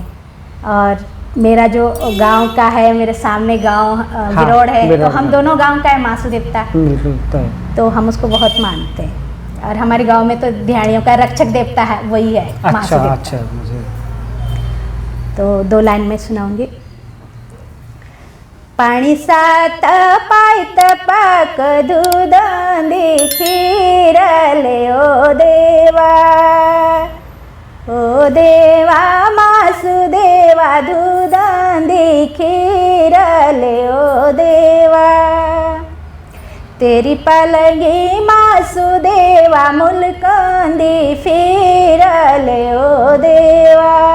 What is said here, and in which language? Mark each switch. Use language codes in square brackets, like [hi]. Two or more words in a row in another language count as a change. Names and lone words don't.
[hi] और मेरा जो गांव का है, मेरे सामने गांव बिरोड़ है, तो हम दोनों गांव का है महासू देवता, तो हम उसको बहुत मानते हैं। और हमारे गांव में तो ध्यानियों का रक्षक देवता है, वही है महासू देवता। अच्छा, मुझे तो 2 लाइन में सुनाऊंगी। [gbm] पाणी सात पायत पाक दूध खीरले ओ देवा मासु देवा दूध खीरले ओ देवा, तेरी पलगी मासु देवा मुल्कंदी फिरले ओ देवा,